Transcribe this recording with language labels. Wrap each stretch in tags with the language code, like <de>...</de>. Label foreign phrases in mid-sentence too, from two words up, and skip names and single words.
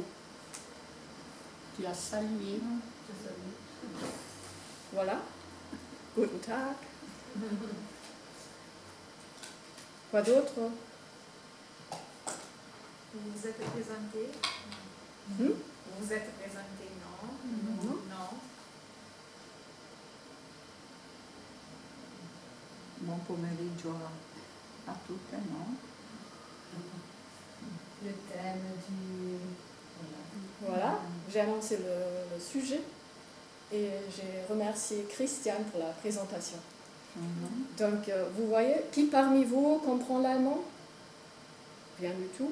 <fr>Tu as salué. Voilà.</fr> <de>Guten Tag.</de> <fr>Quoi d'autre? Vous vous êtes présenté? Hmm? Vous vous êtes présenté, non? Non. Non.</fr> <it>Buon pomeriggio a tutte, no?</it> <fr>Le thème du... Voilà, j'ai annoncé le sujet et j'ai remercié Christiane pour la présentation. Donc, vous voyez, qui parmi vous comprend l'allemand? Rien du tout.</fr>